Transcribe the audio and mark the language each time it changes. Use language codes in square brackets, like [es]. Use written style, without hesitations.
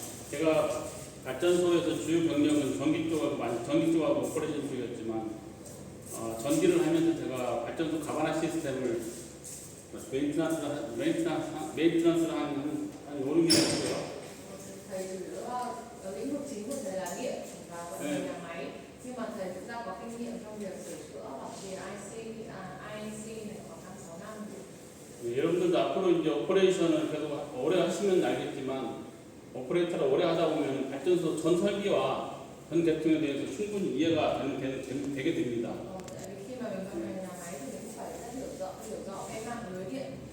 [ko] 제가 발전소에서 주요 병력은 전기 쪽하고 오퍼레이션 쪽이었지만 전기를 하면서 제가 발전소 가바나 시스템을 메인트넌스를 한 5, 6년 했고요. [vi] Thầy chủ yếu ở lĩnh vực chính của thầy là điện và vận hành nhà máy, nhưng mà thầy thực ra có kinh nghiệm trong việc sửa chữa bảo trì INC này khoảng 5-6 năm. [ko] 여러분들도 앞으로 이제 오퍼레이션을 계속 오래 하시면 알겠지만 오퍼레이터를 오래 하다 보면 발전소 전 설비와 전 계통에 대해서 충분히 이해가 되게 됩니다. [vi] Tại vì khi mà mình vận hành nhà máy thì mình cũng phải rất hiểu rõ cái mạng lưới điện.